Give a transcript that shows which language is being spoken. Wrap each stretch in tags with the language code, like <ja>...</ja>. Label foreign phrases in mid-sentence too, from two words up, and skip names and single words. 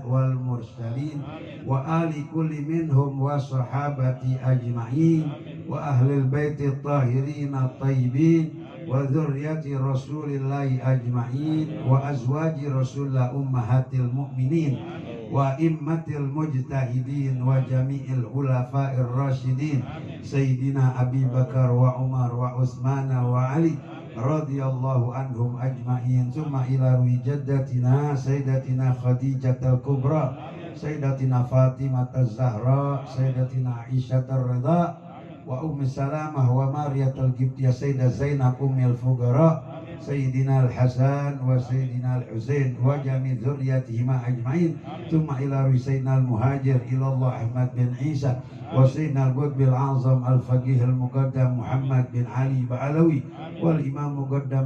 <ar>والمرسلين وعلى كل منهم والصحابة أجمعين وأهل البيت الطاهرين الطيبين وذرية رسول الله أجمعين وأزواج رسول الله أمهات المؤمنين وأئمة المجتهدين وجميع الخلفاء الراشدين سيدنا أبي بكر وعمر وعثمان وعلي رضي الله عنهم أجمعين. ثم إلى جدتنا سيدتنا خديجة الكبرى سيدتنا فاطمة الزهراء سيدتنا عائشة الرضا وأم سلمة ومارية القبطية السيدة زينب أم الفقراء سيدنا الحسن وسيدنا الحسين وجميع ذريتهما أجمعين ثم إلى روح سيدنا المهاجر إلى الله أحمد بن عيسى وسيدنا القطب الأعظم الفقيه المقدم محمد بن علي بعلوي والإمام المقدم</ar>